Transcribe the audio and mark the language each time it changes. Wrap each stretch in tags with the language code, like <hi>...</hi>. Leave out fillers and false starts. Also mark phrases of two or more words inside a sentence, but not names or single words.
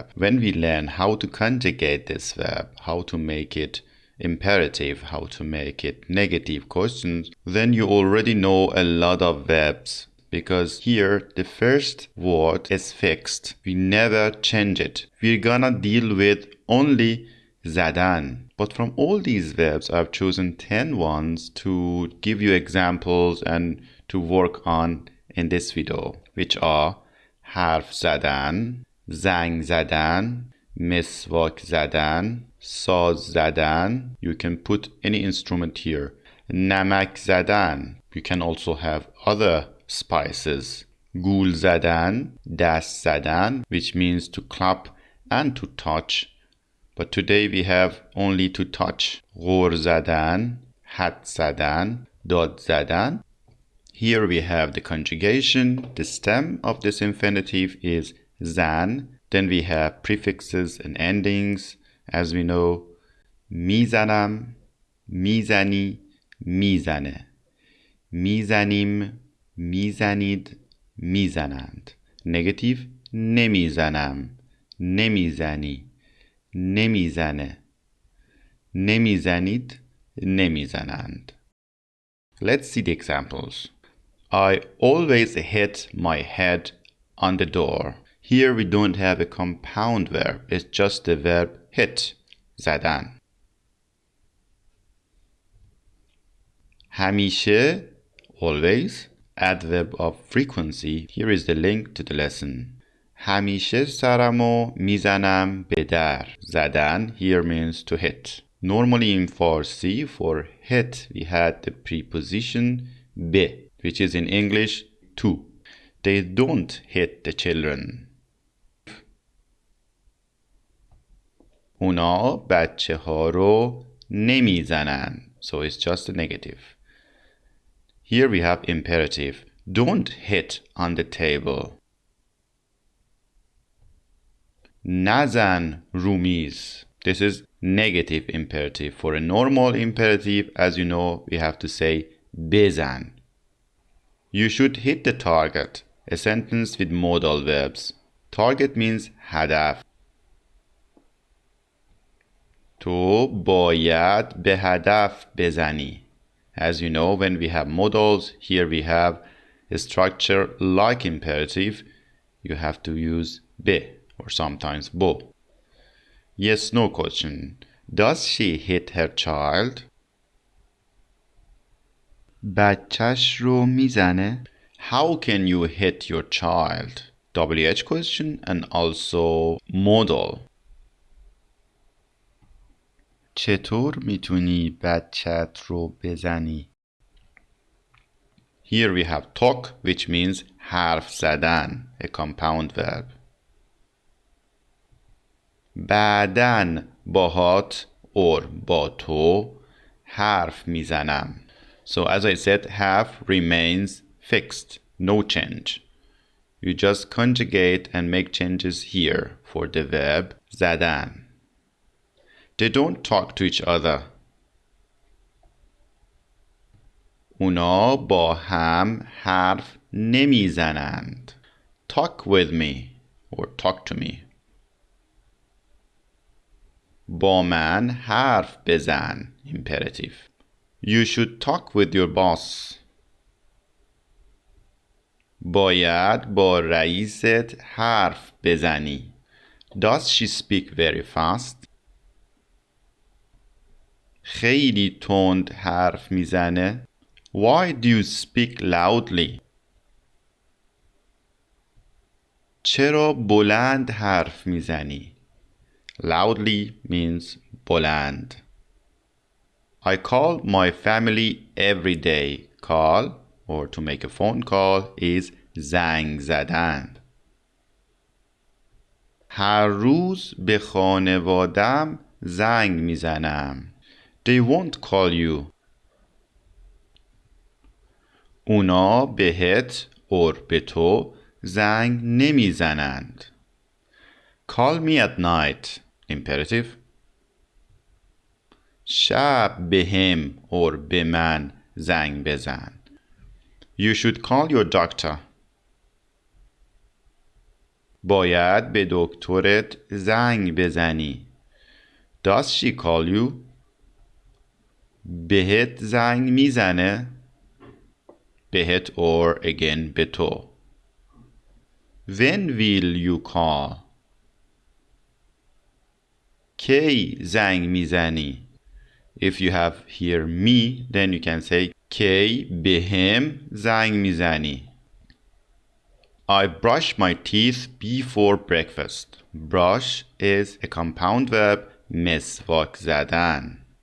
<en>When we learn how to conjugate this verb, how to make it imperative, how to make it negative questions, then you already know a lot of verbs, because here the first word is fixed. We never change it. We're gonna deal with only zadan. But from all these verbs, I've chosen 10 ones to give you examples and to work on in this video, which are</en> <fa>حرف زدن, زنگ زدن, مسواک زدن, ساز زدن.</fa> <en>You can put any instrument here.</en> <fa>نمک زدن.</fa> <en>You can also have other spices.</en> <fa>گول زدن, دست زدن,</fa> <en>which means to clap and to touch. But today we have only to touch.</en> <fa>غر زدن, حد زدن, داد زدن.</fa> <en>Here we have the conjugation. The stem of this infinitive is zan. Then we have prefixes and endings. As we know,</en> <fa>میزنم, میزنی, میزنه. میزنیم, میزنید, میزنند. Negative, نمیزنم, نمیزنی, نمیزنه. نمیزنید, نمیزنند.</fa> <en>Let's see the examples. I always hit my head on the door. Here we don't have a compound verb. It's just the verb hit,</en> <fa>زدن. همیشه,</fa> <en>always, adverb of frequency. Here is the link to the lesson.</en> <fa>همیشه سرمو میزنم به در.</fa> <en>زدن here means to hit. Normally in Farsi, for hit, we had the preposition به, which is in English to. They don't hit the children.</en> <fa>اونا بچه ها رو نمیزنن.</fa> <en>So it's just a negative. Here we have imperative. Don't hit on the table.</en> <fa>نزن رو میز.</fa> <en>This is negative imperative. For a normal imperative, as you know, we have to say بزن. You should hit the target. A sentence with modal verbs. Target means</en> <fa>هدف. تو باید به هدف بزنی.</fa> <en>As you know, when we have modals, here we have a structure like imperative. You have to use به or sometimes bo. Yes, no question. Does she hit her child?</en> <fa>بچهش رو میزنه.</fa> <en>How can you hit your child? WH question and also modal.</en> <fa>چطور میتونی بچت رو بزنی؟</fa> <en>Here we have talk, which means</en> <fa>حرف زدن,</fa> <en>a compound verb.</en> <fa>بعدن باهات or با تو حرف میزنم.</fa> <en>So as I said, have remains fixed, no change. You just conjugate and make changes here for the verb زدن. They don't talk to each other.</en> <fa>اونا با هم حرف نمیزنند.</fa> <en>Talk with me or talk to me.</en> <fa>با من حرف بزن. Imperative.</fa> <en>You should talk with your boss.</en> <fa>باید با رئیست حرف بزنی.</fa> <en>Does she speak very fast?</en> <fa>خیلی تند حرف میزنه؟</fa> <en>Why do you speak loudly?</en> <fa>چرا بلند حرف میزنی؟</fa> <en>Loudly means بلند. I call my family every day. Call or to make a phone call is</en> <fa>زنگ زدن. هر روز به خانوادم زنگ میزنم.</fa> <en>They won't call you.</en> <fa>اونا بهت or به تو زنگ نمیزنند.</fa> <en>Call me at night. Imperative.</en> <fa>شب بهم or به من زنگ بزن.</fa> <en>You should call your doctor.</en> <fa>باید به دکترت زنگ بزنی.</fa> <en>Does she call you?</en> <fa>بهت زنگ میزنه؟ بهت</fa> <en>or again</en> <fa>به تو.</fa> <en>When will you call?</en> <fa>کی زنگ میزنی؟</fa> <en>If you have here me, then you can say</en> <fa>کی بهم زنگ میزنی.</fa> <en>I brush my teeth before breakfast. Brush is a compound verb,</en> <fa>مسواک زدن.</fa>